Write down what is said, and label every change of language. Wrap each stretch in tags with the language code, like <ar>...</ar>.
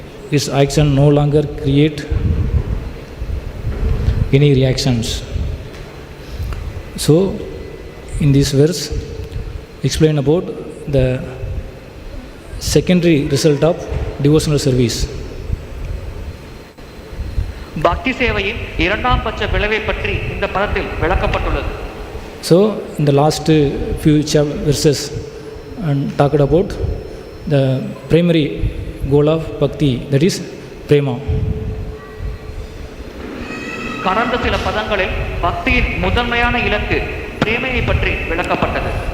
<en>His action no longer create any reactions. So, in this verse, explain about the secondary result of devotional service.</en> <ta>பக்தி சேவையின் இரண்டாம் பட்ச விளைவை பற்றி இந்த பதத்தில் விளக்கப்பட்டுள்ளது.</ta> <en>So, in the last few verses, and talked about the primary goal of bhakti, that is prema.</en> <ta>கடந்த சில பதங்களில் பக்தியின் முதன்மையான இலக்கு பிரேமையை பற்றி விளக்கப்பட்டது.</ta>